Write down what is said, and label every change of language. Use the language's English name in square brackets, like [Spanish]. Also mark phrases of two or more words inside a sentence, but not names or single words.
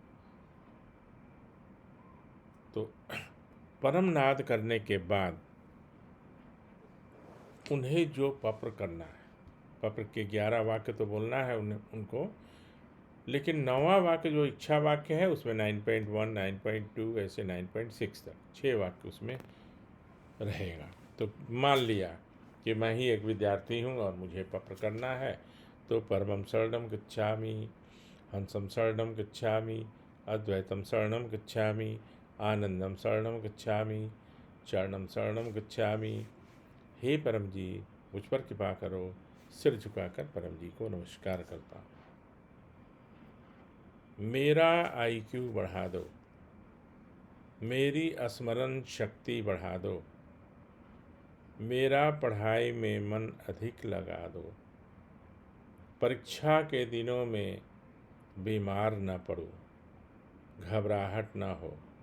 [Hindi] तो परम नाद करने के बाद उन्हें जो पप्र करना है, पप्र के 11 वाक्य तो बोलना है उनको, लेकिन 9वां वाक्य जो इच्छा वाक्य है उसमें 9.1, 9.2 ऐसे 9.6 तक 6 वाक्य उसमें रहेगा। तो मान लिया कि मैं ही एक विद्यार्थी हूँ और मुझे पप्र करना है, तो [Sanskrit] परमम शरणम गच्छामि, हंसम शरणम गच्छामि, अद्वैतम शरणम गच्छामि, आनंदम शरणम गच्छामि, चरणम शरणम गच्छामि। [Hindi] हे परम जी, मुझ पर कृपा करो। सिर झुकाकर परम जी को नमस्कार करता हूँ। मेरा IQ बढ़ा दो, मेरी स्मरण शक्ति बढ़ा दो, मेरा पढ़ाई में मन अधिक लगा दो, परीक्षा के दिनों में बीमार न पड़ूं, घबराहट न हो।